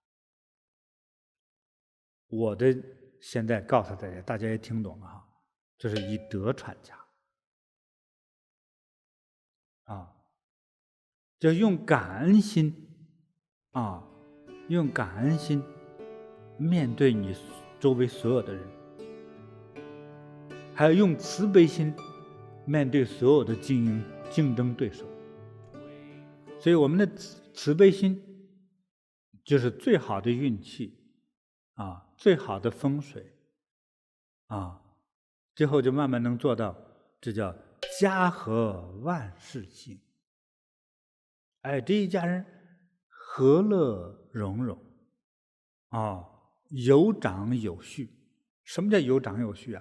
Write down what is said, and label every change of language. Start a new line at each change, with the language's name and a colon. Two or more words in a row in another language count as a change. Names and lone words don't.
Chinese: 我的现在告訴大家，大家也听懂了哈，就是以德传家啊，就用感恩心啊，用感恩心面对你周围所有的人，还要用慈悲心面对所有的竞争对手。所以我们的慈悲心就是最好的运气啊，最好的风水啊，最後就慢慢能做到，這叫家和萬事興。哎，這一家人和樂融融啊，有長有序。什麼叫有長有序啊？